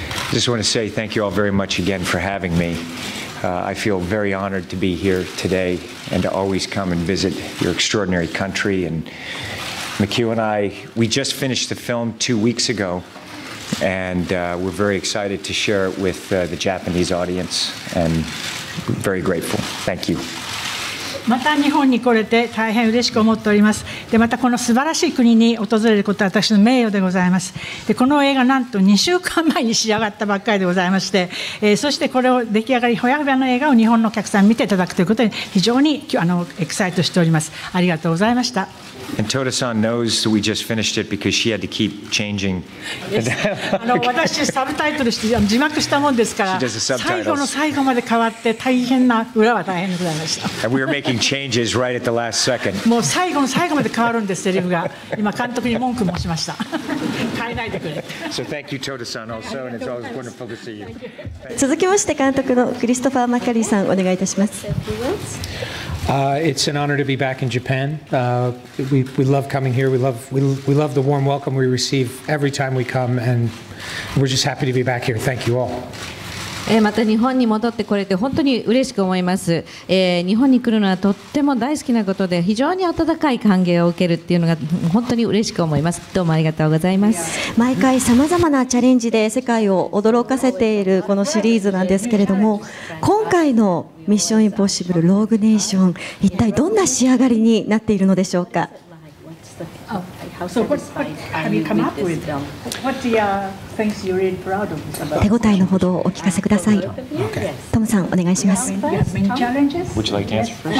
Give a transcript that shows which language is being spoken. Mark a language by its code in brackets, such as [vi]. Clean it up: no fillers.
[en] Just want to say thank you all very much again for having me. I feel very honored to be here today and to always come and visit your extraordinary country. And McHugh and I, we just finished the film 2 weeks ago, and we're very excited to share it with the Japanese audience, and very grateful. Thank you. [ja] また日本に来れて大変嬉しく思っております。でまたこの素晴らしい国に訪れることは私の名誉でございます。でこの映画なんと2週間前に仕上がったばっかりでございまして、そしてこれを出来上がりほやほやの映画を日本のお客さんに見ていただくということに非常にエキサイトしております。ありがとうございました。 [en] And Toda-san knows that we just finished it because she had to keep changing. [ja] 私サブタイトルして字幕したもんですから最後の最後まで変わって大変な裏は大変でございました。 [en] And we were making changes right at the last second. [ja] もう最後の最後まで変わるんですセリフが。今監督に文句申しました。変えないでくれ。 [en] So thank you Toda-san also, and it's always wonderful to see you. [ja] 続きまして監督のクリストファー・マッカリーさん、お願いいたします。 [en] It's an honor to be back in Japan. We love coming here. We love the warm welcome we receive every time we come, and we're just happy to be back here. Thank you all. [ja] また日本に戻ってこれて本当に嬉しく思います。日本に来るのはとっても大好きなことで非常に温かい歓迎を受けるっていうのが本当に嬉しく思います。どうもありがとうございます。毎回さまざまなチャレンジで世界を驚かせているこのシリーズなんですけれども、今回のミッションインポッシブルローグネーション、一体どんな仕上がりになっているのでしょうか。 [en] So what have you come up with? What's the things you're really proud of? [ja] 手応えのほどをお聞かせください。トムさん、お願いします。 [en] Would you like to answer first?